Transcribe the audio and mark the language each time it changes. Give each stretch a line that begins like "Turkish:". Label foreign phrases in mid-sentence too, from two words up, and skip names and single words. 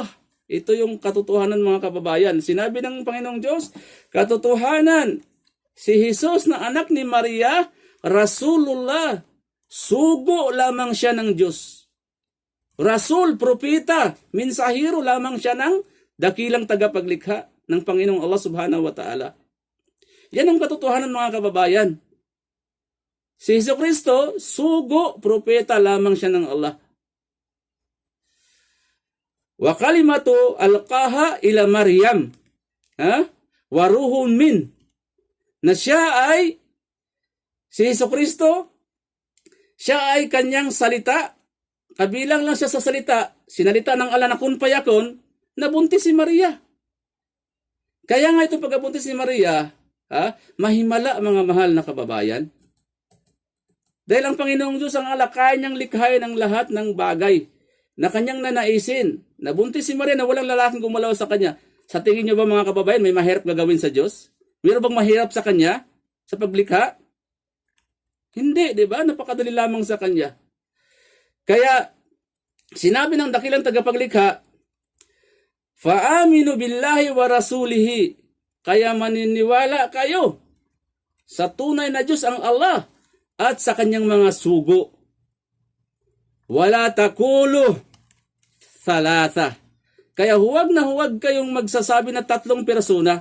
Filipino: Ito yung katotohanan, mga kababayan. Sinabi ng Panginoong Diyos, katotohanan, si Jesus na anak ni Maria, Rasulullah, sugo lamang siya ng Diyos. Rasul, propeta, mensahero lamang siya ng dakilang tagapaglikha ng Panginoong Allah
Arabic: سبحانه وتعالى.
Filipino: Yan ang katotohanan, mga kababayan. Si Jesucristo, sugo, propeta lamang siya ng Allah.
Arabic: وكلمة ألقاها إلى مريم. وروح من.
Filipino: Na siya ay, si Jesucristo, siya ay kanyang salita. Kabilang lang siya sa salita. Sinalita ng Allah na
Arabic: كن فيكون,
Filipino: nabuntis si Maria. Kaya nga ito pagkabuntis ni Maria, mahimala, mga mahal na kababayan. Dahil ang Panginoong Diyos ang Allah, kaya niyang likhain ang lahat ng bagay na kanyang nanaisin. Nabuntis si Maria na walang lalaking gumalaw sa kanya. Sa tingin niyo ba, mga kababayan, may mahirap gagawin sa Diyos? Mayroon bang mahirap sa kanya sa paglikha? Hindi, di ba? Napakadali lamang sa kanya. Kaya sinabi ng dakilang tagapaglikha,
Arabic: فآمنوا بالله ورسوله.
Filipino: Kaya maniniwala kayo sa tunay na Diyos ang Allah at sa kanyang mga sugo.
Arabic: ولا تقولوا ثلاثة.
Filipino: Kaya huwag na huwag kayong magsasabi na tatlong persona.